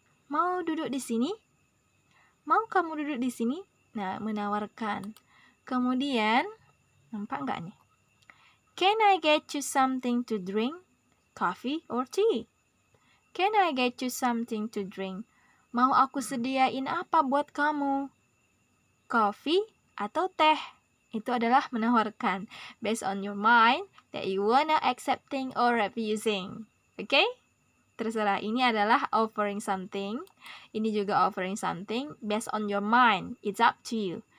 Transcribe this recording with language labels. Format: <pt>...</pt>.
<id>Mau duduk di sini? Mau kamu duduk di sini? Nah, menawarkan. Kemudian, nampak nggak nih?</id> <en>Can I get you something to drink? Coffee or tea? Can I get you something to drink?</en> <id>Mau aku sediain apa buat kamu? Coffee atau teh? Itu adalah menawarkan.</id> <en>Based on your mind that you wanna accepting or refusing. Okay?</en> <id>Terserah, ini adalah offering something. Ini juga offering something.</id> <en>Based on your mind, it's up to you.</en>